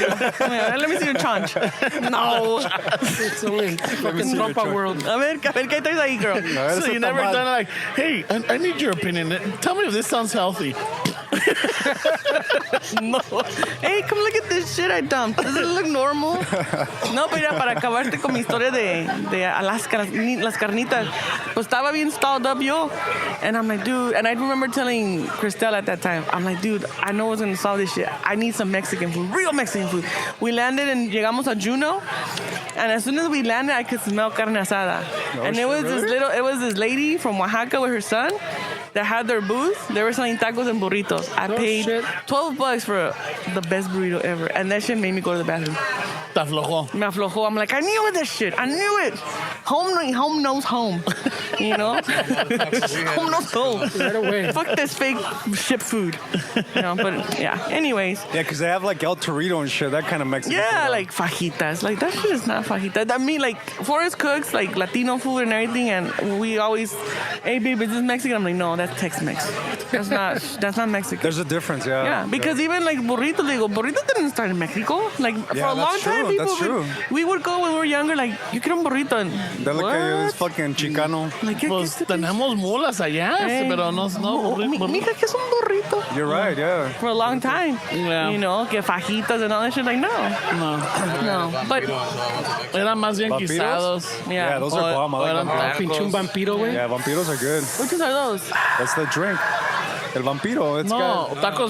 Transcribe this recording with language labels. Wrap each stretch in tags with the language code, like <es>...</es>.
<en>Let me see your chaunch. No. It's only fucking trompa world.</en> <es>A ver, ¿qué traes ahí, girl?</es> <en>So you never done like, hey, I need your opinion. Tell me if this sounds healthy. No. Hey, come look at this shit I dumped. Does it look normal?</en> <es>No, pero para acabarte con mi historia de Alaska, las carnitas, pues estaba bien</es> <en>stalled up</en> <es>yo.</es> <en>And I'm like, dude, and I remember telling Christelle at that time, I'm like, dude, I know what's going to solve this shit. I need some Mexican food, real Mexican food. We landed and</en> <es>llegamos a Juneau,</es> <en>and as soon as we landed, I could smell carne asada. And it was this lady from Oaxaca with her son that had their booth. They were selling tacos and burritos. I paid $12 for the best burrito ever, and that shit made me go to the bathroom.</en> <es>Te aflojó. Me aflojó.</es> <en>I'm like, I knew this shit. I knew it. Home knows home. Home knows home. Right away. Fuck this fake ship food. But yeah. Anyways. Yeah, because they have like El Torito and shit, that kind of Mexican Yeah, food. like fajitas. Like that shit is not fajitas. I mean, like Forrest cooks like Latino food and everything, and we always, hey babe, is this Mexican? I'm like, no, that's Tex-Mex. That's not Mexican. There's a difference, yeah. Yeah, because even like burritos, burritos didn't start in Mexico. Like for a long time, we would go when we were younger, like, you</en> <es>quiero un burrito.</es> <en>And they look at you, this fucking Chicano. Like,</en> <es>Pues tenemos mulas allá, pero no. Mija, ¿qué es un burrito?</es> <en>You're right, yeah. For a long time. Yeah. Que fajitas and all that shit, like, no. But</en> <es>Eran más bien ¿Vampiros? guisados.</es> <en>Yeah, those are bomb. I like them.</en> <es>Pinche un vampiro, güey.</es> <en>Yeah, vampiros are good. which ones are those? That's the drink. El vampiro, it's No, got...</en> <es>tacos</es>